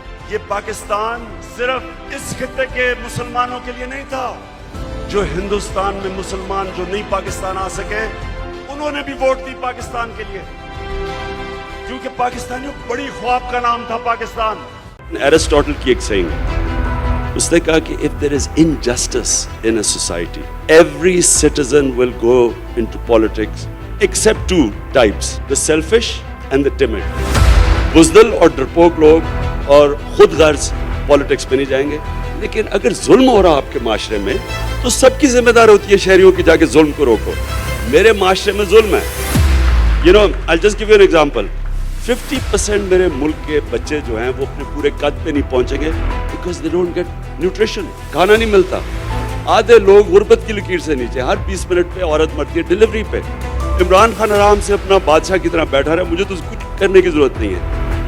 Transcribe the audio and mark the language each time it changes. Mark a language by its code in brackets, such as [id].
[ur] یہ پاکستان صرف اس خطے کے مسلمانوں کے لیے نہیں تھا. جو ہندوستان میں مسلمان جو نہیں پاکستان آ سکے انہوں نے بھی ووٹ دی پاکستان کے لیے, کیونکہ پاکستانیوں بڑی خواب کا نام تھا پاکستان. ایرسٹوٹل کی ایک سیئنگ, اس نے کہا کہ [en] if there is injustice in a society, every citizen will go into politics except two types, the selfish and the timid. [ur] بزدل اور ڈرپوک لوگ اور خود غرض پالیٹکس پہ نہیں جائیں گے. لیکن اگر ظلم ہو رہا آپ کے معاشرے میں تو سب کی ذمہ داری ہوتی ہے شہریوں کی جا کے ظلم کو روکو. میرے معاشرے میں ظلم ہے, [en] I'll just give you an example. [ur] 50% میرے ملک کے بچے جو ہیں وہ اپنے پورے قد پہ نہیں پہنچیں گے [en] because they don't get nutrition. [ur] کھانا نہیں ملتا. آدھے لوگ غربت کی لکیر سے نیچے, ہر 20 منٹ پہ عورت مرتی ہے ڈیلیوری پہ. عمران خان آرام سے اپنا بادشاہ کی طرح بیٹھا رہا ہے, مجھے تو کچھ کرنے کی ضرورت نہیں ہے.